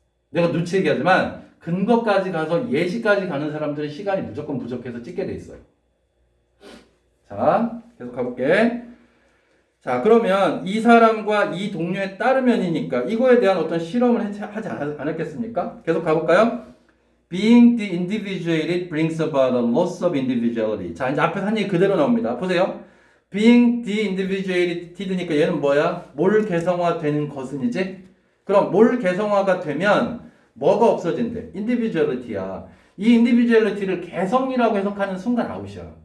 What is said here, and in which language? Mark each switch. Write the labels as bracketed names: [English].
[Korean] 내가 누치 얘기하지만 근거까지 가서 예시까지 가는 사람들은 시간이 무조건 부족해서 찍게 돼 있어요. 자, 계속 가볼게. 자, 그러면 이 사람과 이 동료에 따르면이니까 이거에 대한 어떤 실험을 하지 않았겠습니까? 계속 가볼까요? [English] Being de-individuated brings about a loss of individuality. [Korean] 자, 이제 앞에서 한 얘기 그대로 나옵니다. 보세요. [English] Being de-individuated [Korean] 니까 얘는 뭐야? 몰 개성화되는 것은이지? 그럼 몰 개성화가 되면 뭐가 없어진대? individuality야. 이 individuality를 개성이라고 해석하는 순간 아웃이야.